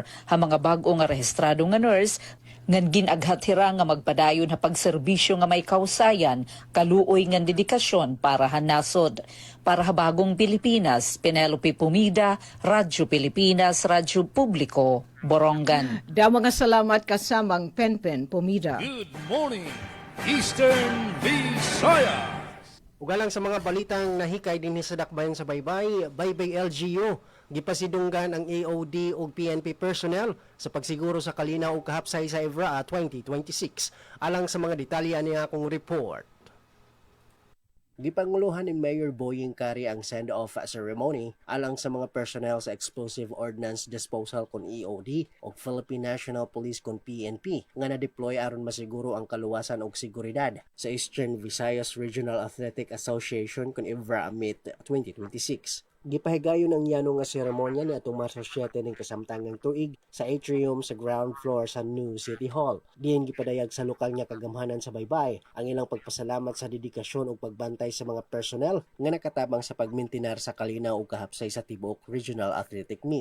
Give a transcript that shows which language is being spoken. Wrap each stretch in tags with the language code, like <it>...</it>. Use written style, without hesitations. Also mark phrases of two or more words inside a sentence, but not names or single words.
<war>ha mga bag-o nga rehistrado nga nurse ngan ginaghatira nga magpadayon ha pagserbisyo nga may kausayan, kaluoy nga dedikasyon para hanasod. Para ha bagong Pilipinas, Penelope Pumida, Radyo Pilipinas, Radyo Publiko, Borongan. Da mga salamat kasamang Penpen Pumida.</war> <en>Good morning, Eastern Visayas.</en> <ceb>Ugalang sa mga balitang nahikay din sa dakbayan sa Baybay, Baybay LGU, gipasidunggan ang AOD ug PNP personnel sa pagsiguro sa kalinaw ug kahapsay sa EVRA 2026. Alang sa mga detalye niya akong report. Gipanguluhan ni Mayor Boying Kari ang</ceb> <en>send-off ceremony</en> <ceb>alang sa mga personnel sa Explosive Ordnance Disposal kon EOD o Philippine National Police kon PNP nga na-deploy aron masiguro ang kaluwasan ug seguridad sa Eastern Visayas Regional Athletic Association kon EVRA Meet 2026. Gipahigayon ang yano nga seremonya ni atong Marso 7 ning kasamtangang tuig sa atrium sa</ceb> <en>ground floor</en> <ceb>sa New City Hall. Diin gipadayag sa lokal nga kagamhanan sa Baybay ang ilang pagpasalamat sa dedikasyon ug pagbantay sa mga personnel nga nakatabang sa pagmintinar sa kalinaw ug kahapsay sa tibuok Regional Athletic Meet.</ceb>